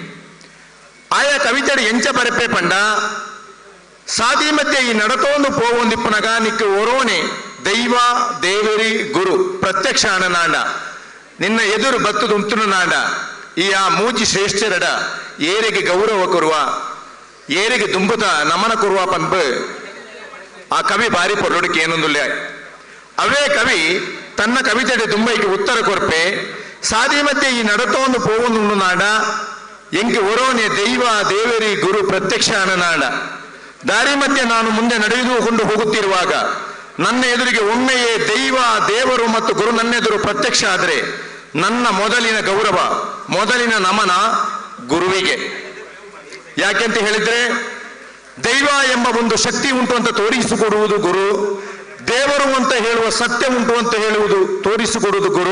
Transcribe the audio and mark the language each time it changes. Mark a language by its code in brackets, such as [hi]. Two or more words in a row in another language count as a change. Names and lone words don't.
[tcy] ಆಯಾ ಕವಿತೆಡು ಎಂಚ ಬರೆಪ್ಪೆ ಪಂಡ ಸಾದಿ ಮಧ್ಯೆ ಈ ನಡತೋಂದು ಪೋವೊಂದಿಪ್ಪನಗ ನಿಕ್ಕು ಒರೋಣೆ ದೈವ ದೇವರಿ ಗುರು ಪ್ರತ್ಯಕ್ಷ ನಾಂಡ ನಿನ್ನ ಎದುರು ಬತ್ತು ದುಂತುನು ನಾಂಡ ಈ ಆ ಮೂಜಿ ಶ್ರೇಷ್ಠರಡ ಏರಿಗೆ ಗೌರವ ಕೊರುವ ಏರಿಗೆ ದುಂಬುತ ನಮನ ಕೊರುವ ಪನ್ಪು ಆ ಕವಿ ಬಾರಿ ಪೊರ್ಲುಡಿಕೆ ಏನೊಂದುಲ್ಲ. ಅವೇ ಕವಿ ತನ್ನ ಕವಿತೆಡೆ ದುಂಬೈಗೆ ಉತ್ತರ ಕೊರ್ಪೆ ಸಾದಿ ಮಧ್ಯೆ ಈ ನಡತೋಂದು ಪೋವೊಂದು ನಾಡ ಎಂಗೆ ಒರೋನೆ ದೈವ ದೇವರಿ ಗುರು ಪ್ರತ್ಯಕ್ಷ ನಾಡ. [kn] ದಾರಿ ಮಧ್ಯೆ ನಾನು ಮುಂದೆ ನಡೆದುಕೊಂಡು ಹೋಗುತ್ತಿರುವಾಗ ನನ್ನ ಎದುರಿಗೆ ಒಮ್ಮೆಯೇ ದೈವ ದೇವರು ಮತ್ತು ಗುರು ನನ್ನೆದುರು ಪ್ರತ್ಯಕ್ಷ ಆದರೆ ನನ್ನ ಮೊದಲಿನ ಗೌರವ ಮೊದಲಿನ ನಮನ ಗುರುವಿಗೆ. ಯಾಕೆಂತ ಹೇಳಿದ್ರೆ ದೈವ ಎಂಬ ಒಂದು ಶಕ್ತಿ ಉಂಟು ಅಂತ ತೋರಿಸಿಕೊಡುವುದು ಗುರು, ದೇವರು ಅಂತ ಹೇಳುವ ಸತ್ಯ ಉಂಟು ಅಂತ ಹೇಳುವುದು ತೋರಿಸಿಕೊಡುವುದು ಗುರು.